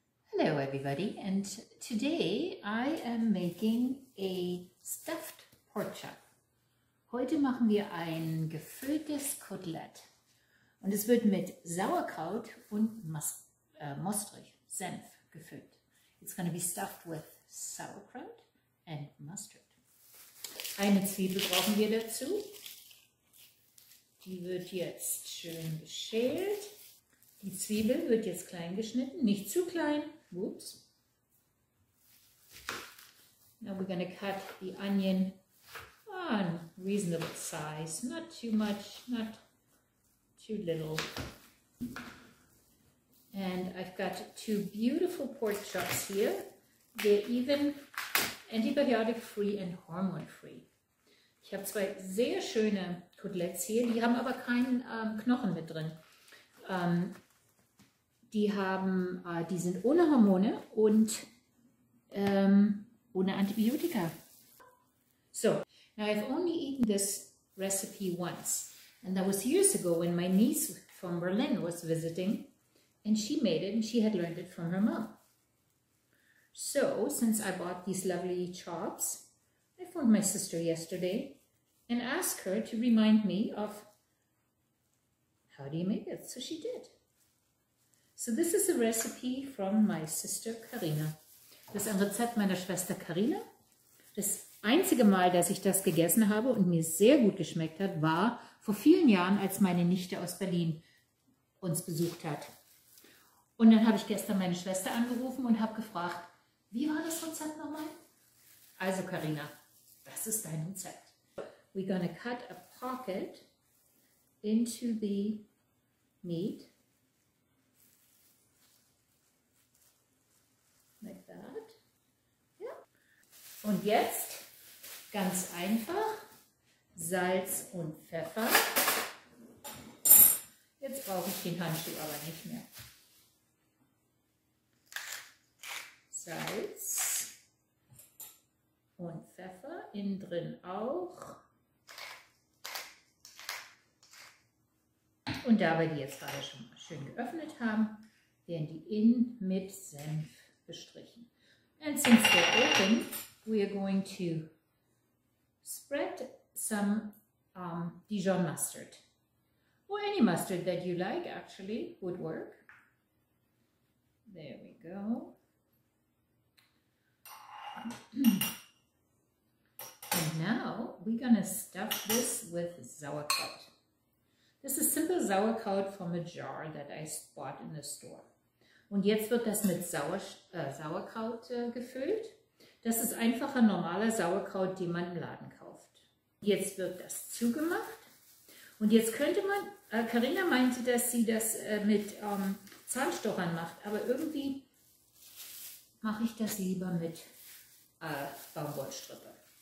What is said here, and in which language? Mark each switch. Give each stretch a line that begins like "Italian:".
English: Hello everybody, and today I am making a stuffed pork chop.
German: Heute machen wir ein gefülltes Kotelett und es wird mit Sauerkraut und Mostrich, Senf gefüllt.
English: It's going to be stuffed with sauerkraut and mustard.
German: Eine Zwiebel brauchen wir dazu. Die wird jetzt schön geschält. Die Zwiebel wird jetzt klein geschnitten, nicht zu klein.
English: Whoops. Now we're going to cut the onion on reasonable size, not too much, not too little. And I've got two beautiful pork chops here. They're even antibiotic free and hormone free.
German: Ich habe zwei sehr schöne Koteletts hier, die haben aber keinen Knochen mit drin. Die sind ohne Hormone und ohne Antibiotika.
English: So, now I've only eaten this recipe once, and that was years ago when my niece from Berlin was visiting, and she made it, and she had learned it from her mom. So, since I bought these lovely chops, I phoned my sister yesterday and asked her to remind me of how do you make it. So she did. So this is a recipe from my sister Karina.
German: Das ist ein Rezept meiner Schwester Karina. Das einzige Mal, dass ich das gegessen habe und mir sehr gut geschmeckt hat, war vor vielen Jahren, als meine Nichte aus Berlin uns besucht hat. Und dann habe ich gestern meine Schwester angerufen und habe gefragt, wie war das Rezept nochmal? Also Karina, das ist dein Rezept.
English: We're gonna cut a pocket into the meat. Like that. Ja.
German: Und jetzt ganz einfach Salz und Pfeffer. Jetzt brauche ich den Handschuh aber nicht mehr. Salz und Pfeffer, innen drin auch. Und da wir die jetzt gerade schon mal schön geöffnet haben, werden die innen mit Senf bestrichen.
English: And since they're open, we are going to spread some Dijon mustard, or any mustard that you like actually would work. There we go. And now we're gonna stuff this with sauerkraut. This is simple sauerkraut from a jar that I bought in the store.
German: Und jetzt wird das mit Sauerkraut gefüllt. Das ist einfacher, normaler Sauerkraut, den man im Laden kauft. Jetzt wird das zugemacht. Und jetzt könnte man, Karina meinte, dass sie das mit Zahnstochern macht, aber irgendwie mache ich das lieber mit Baumwollstrippe.